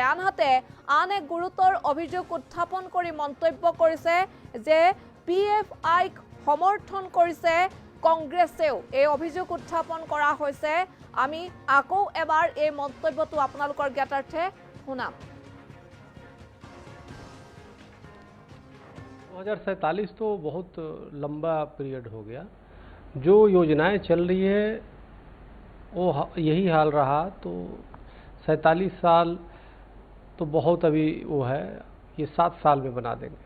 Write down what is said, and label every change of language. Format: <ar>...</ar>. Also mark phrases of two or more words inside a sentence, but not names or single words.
<as>আনহাতে আন এক গুৰুতৰ অভিযোগ উত্থাপন কৰি মন্তব্য কৰিছে যে PFIক সমৰ্থন কৰিছে কংগ্ৰেছেও। এই অভিযোগ উত্থাপন কৰা হৈছে। আমি আকৌ এবাৰ এই মন্তব্যটো আপোনালোকৰ জ্ঞাতাৰ্থে শুনাম।</as> <hi>2047 तो बहुत लंबा पीरियड हो गया। जो योजनाएं चल रही है वो यही हाल रहा तो 47 साल तो बहुत अभी वो है, ये 7 साल में बना देंगे।</hi>